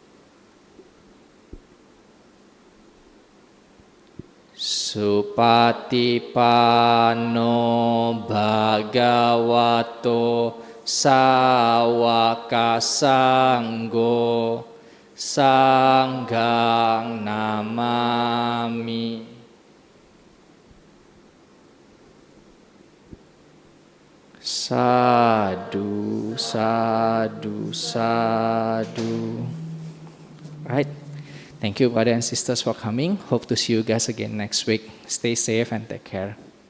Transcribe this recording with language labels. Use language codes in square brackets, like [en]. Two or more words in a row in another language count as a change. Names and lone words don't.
[pi] Supatipanno bhagavato sawaka sanggo sanghang namami. Sadhu, sadhu, sadhu. [en] Right. Thank you, brothers and sisters, for coming. Hope to see you guys again next week. Stay safe and take care.